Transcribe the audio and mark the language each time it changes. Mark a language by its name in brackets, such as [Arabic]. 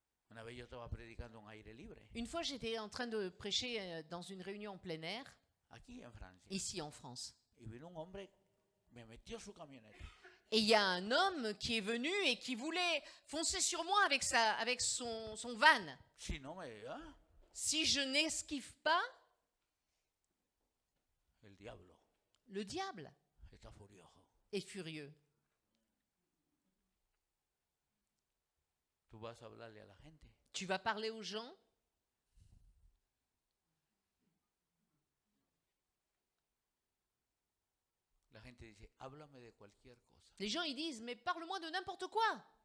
[Spanish] Una vez yo estaba predicando en aire libre, [French] Une fois, j'étais en train de prêcher dans une réunion en plein air, [Spanish] aquí en Francia. [French] ici en France. [Spanish] Y vino un hombre, me metió su camioneta. [French] Et il y a un homme qui est venu et qui voulait foncer sur moi avec son van. [Spanish] Si no me... ¿ah? [French] Si je n'esquive pas, [Spanish] El diablo [French] Le diable [Spanish] está furioso. [French] est furieux. [Spanish] Tú vas a hablarle a la gente. [French] Tu vas parler aux gens. [Spanish] La gente dice, háblame de cualquier cosa. [French] Les gens, ils disent, mais parle-moi de n'importe quoi,